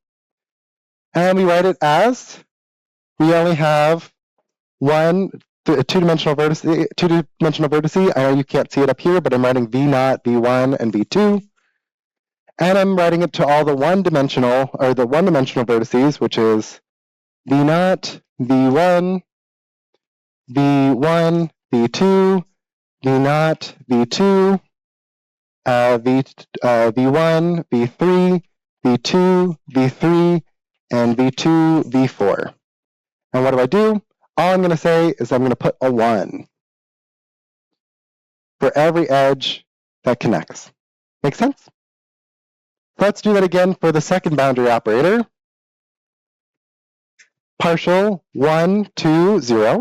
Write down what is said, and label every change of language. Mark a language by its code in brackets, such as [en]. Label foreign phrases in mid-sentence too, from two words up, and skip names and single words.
[en] And we write it as we only have one two-dimensional vertice. I know you can't see it up here, but I'm writing V0, V1, and V2. And I'm writing it to all the one-dimensional vertices, which is V0, V1, V1, V2, V0, V2, V1, V3, V2, V3, and V2, V4. And what do? All I'm going to say is I'm going to put a 1 for every edge that connects. Make sense? Let's do that again for the second boundary operator. Partial 1, 2, 0.